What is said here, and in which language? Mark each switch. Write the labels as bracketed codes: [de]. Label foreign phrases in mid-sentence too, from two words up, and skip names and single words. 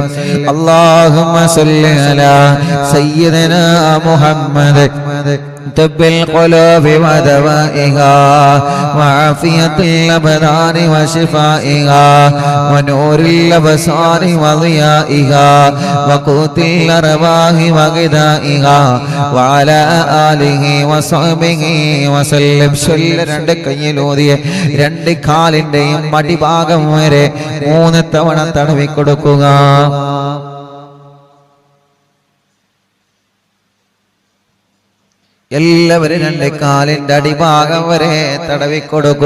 [ar] اللهم صل على سيدنا محمد طب القلوب ودوائها وعافية الأبدان وشفائها ونور الأبصار وضيائها وقوت الأرواح وغذائها وعلى آله وصحبه وسلم. [ml] രണ്ട് കയ്യിലൂതിയ രണ്ട് കാലിന്റെയും മടിഭാഗം വരെ 3 തവണ തടവി കൊടുക്കുക. എല്ലാവരും രണ്ട് കാലിന്റെ അടിഭാഗം വരെ തടവി കൊടുക്കുക.